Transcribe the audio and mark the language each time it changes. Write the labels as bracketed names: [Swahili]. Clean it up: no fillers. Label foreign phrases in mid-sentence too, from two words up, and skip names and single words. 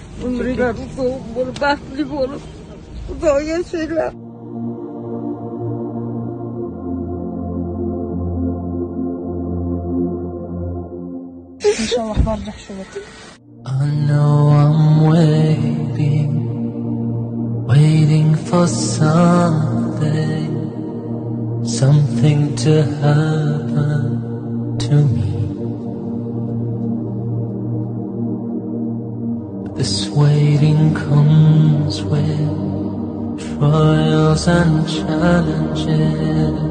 [Azerbaijani] Ömrüler uzun olur, bahtlı olur. Uzun yaşayırlar. İnşallah var yaxşı olur. [English] I know I'm waiting for something to happen to me. This waiting comes with trials and challenges.